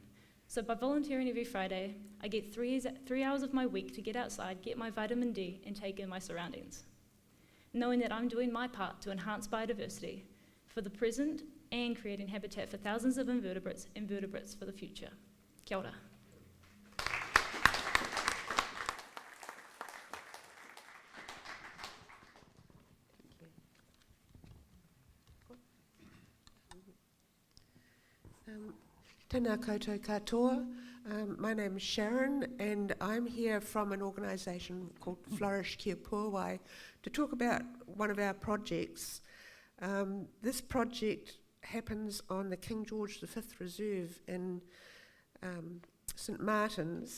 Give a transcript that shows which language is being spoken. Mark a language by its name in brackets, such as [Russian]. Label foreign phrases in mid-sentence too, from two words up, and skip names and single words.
[English] So by volunteering every Friday, I get 3 hours of my week to get outside, get my vitamin D, and take in my surroundings. Knowing that I'm doing my part to enhance biodiversity for the present and creating habitat for thousands of invertebrates for the future. [Māori] Kia ora. Tēnā koutou katoa. [English] My name is Sharon and I'm here from an organisation called Flourish Kia Puawai to talk about one of our projects. This project happens on the King George V Reserve in St Martin's.